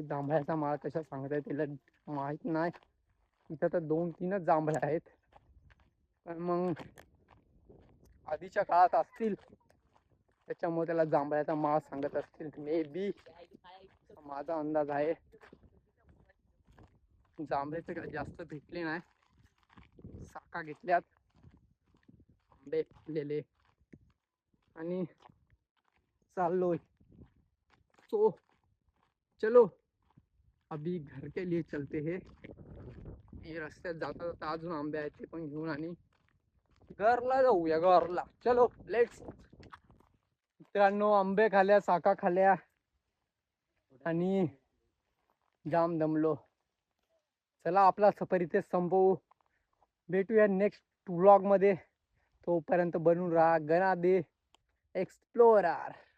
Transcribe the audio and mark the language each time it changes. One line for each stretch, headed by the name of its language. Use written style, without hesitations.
Marathi: जांभळ्याचा माळा कशा सांगताय त्याला माहित नाही. इथं तर 2-3च जांभळे आहेत पण मग आधीच्या काळात असतील त्याच्यामुळे त्याला जांभळ्याचा माळा सांगत असतील मे बी, माझा अंदाज आहे. जांभळे तर काही जास्त भेटले नाही. साका घेतल्यात आंबे फुटलेले आणि चाललोय.
Hindi: तो चलो अभी घर के लिए चलते हैं.
Marathi: हे रस्त्यात जाता जाता अजून आंबे आहेत ते पण घेऊन आणि घरला जाऊया. घरला
Hindi: चलो
Marathi: लेट्स. मित्रांनो आंबे खाल्या, साका खाल्या आणि जाम दमलो. चला आपला सफर इथे संपवू. भेटूया नेक्स्ट व्लॉग मध्ये. तोपर्यंत बनून राहा गनादे एक्सप्लोरर.